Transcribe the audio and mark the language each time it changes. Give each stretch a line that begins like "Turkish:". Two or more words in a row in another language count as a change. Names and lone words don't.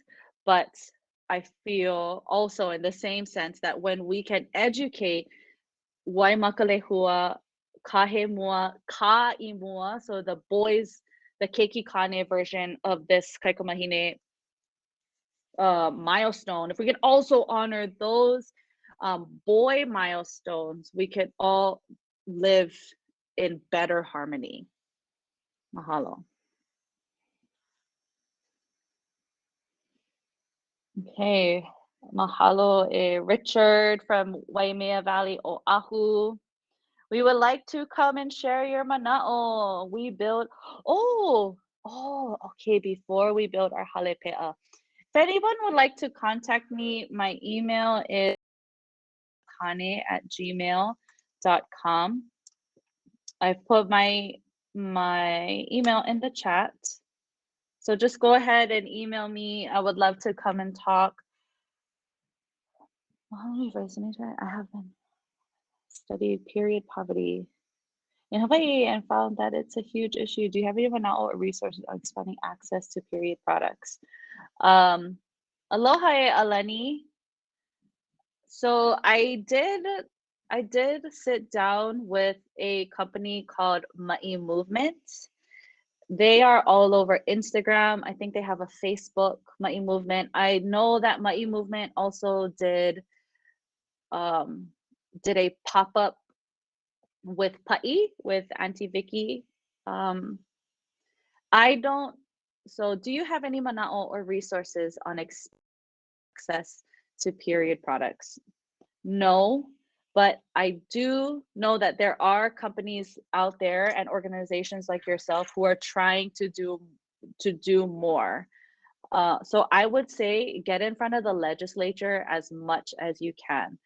English: But I feel also in the same sense that when we can educate Waimakalehua, Kahemua, Ka'imua, so the boys, the
Hawaiian: Keiki Kane
English: version of this Kaikamahine milestone, if we can also honor those boy milestones, we could all live in better harmony.
Hawaiian: Mahalo. Okay, mahalo,
English: Richard from Waimea Valley, Oahu. We would like to come and share your manaʻo. We build, okay, before we build our halepea. If anyone would like to contact me, my email is kane@gmail.com. I've put my email in the chat. So just go ahead and email me. I would love to come and talk. I have been studied period poverty in Hawaii and found that it's a huge issue. Do you have any manaʻo or resources on expanding access to period products?
Hawaiian: Aloha e Alani.
English: So I did sit down with a company called Ma'i Movement. They are all over Instagram. I think they have a Facebook, Ma'i Movement. I know that Ma'i Movement also did a pop-up with Pa'i, with Auntie Vicky. I don't. So, do you have any manaʻo or resources on access to period products? No, but I do know that there are companies out there and organizations like yourself who are trying to do more. So I would say get in front of the legislature as much as you can.